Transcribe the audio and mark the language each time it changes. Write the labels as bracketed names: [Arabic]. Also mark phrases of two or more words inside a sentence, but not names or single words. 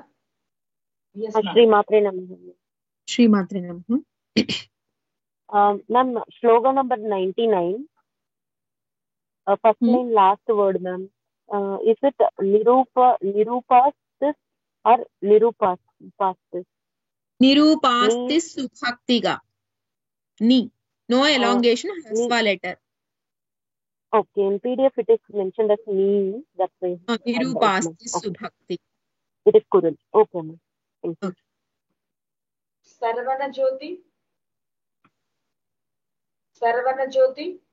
[English] Yes, [Sanskrit] Srimatre Namaha. Srimatre Namaha. [English] Ma'am, slogan number 99. First line, last word, ma'am. Is it Nirupastis or Nirupastis? [Sanskrit] Nirupastis Subhaktiga. [English] Ni. No elongation, Hasva letter. Okay, in PDF it is mentioned as Ni. That's why. [Sanskrit] Nirupastis Subhakti. [English] It is correct. Okay, ma'am. Thank you. [Sanskrit] Sarvana Jyoti.